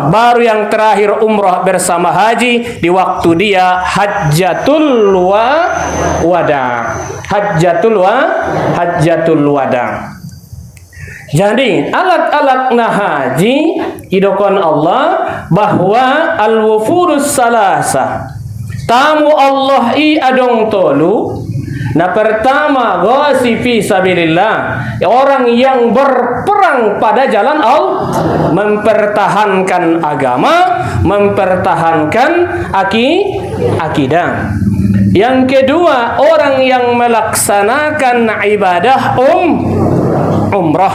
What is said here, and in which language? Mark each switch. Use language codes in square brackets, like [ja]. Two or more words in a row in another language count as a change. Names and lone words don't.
[id] Baru yang terakhir umrah bersama haji di waktu dia Hajjatul Wada. Hajjatul Wada. Jadi alat-alat haji idokon Allah bahwa [ar] al-wufurus salasa [id] tamu Allah [btm] adong tolu. [id] Nah pertama [ar] ghazi fi sabilillah, [id] orang yang berperang pada jalan Allah, mempertahankan agama, mempertahankan akidah. Yang kedua, orang yang melaksanakan ibadah umrah.